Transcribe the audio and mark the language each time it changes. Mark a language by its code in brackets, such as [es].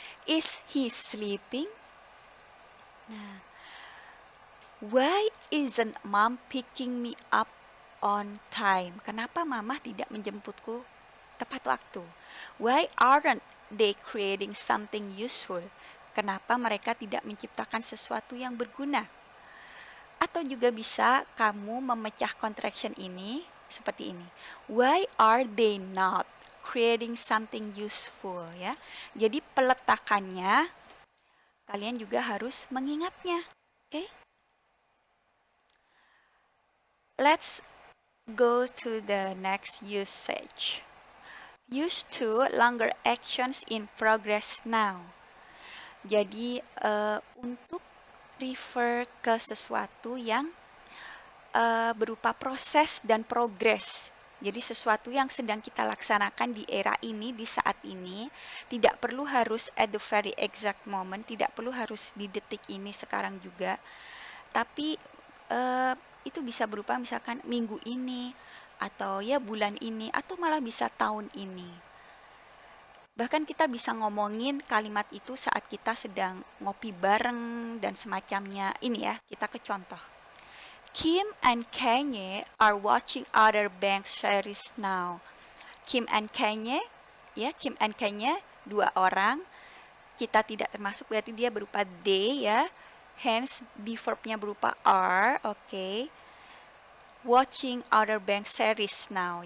[en] Is he sleeping? Nah, why isn't mom picking me up on time? [id] Kenapa mama tidak menjemputku tepat waktu? [en] Why aren't they creating something useful? [id] Kenapa mereka tidak menciptakan sesuatu yang berguna? Atau juga bisa kamu memecah contraction ini seperti ini. [en] Why are they not creating something useful ya? [id] Jadi peletakannya kalian juga harus mengingatnya. [en] Okay? Let's go to the next usage. Use to longer actions in progress now. [id] Jadi untuk refer ke sesuatu yang berupa proses dan progres. Jadi sesuatu yang sedang kita laksanakan di era ini, di saat ini, tidak perlu harus [en] at the very exact moment, [id] tidak perlu harus di detik ini sekarang juga. Tapi itu bisa berupa misalkan minggu ini, atau ya bulan ini, atau malah bisa tahun ini. Bahkan kita bisa ngomongin kalimat itu saat kita sedang ngopi bareng dan semacamnya. Ini ya, kita ke contoh. [en] Kim and Kanye are watching Outer Banks series now. [id] Kim and Kanye, ya, Kim and Kanye, dua orang. Kita tidak termasuk, berarti dia berupa they ya. Hence, be verb-nya berupa are, okay. [en] Watching Outer Banks series now.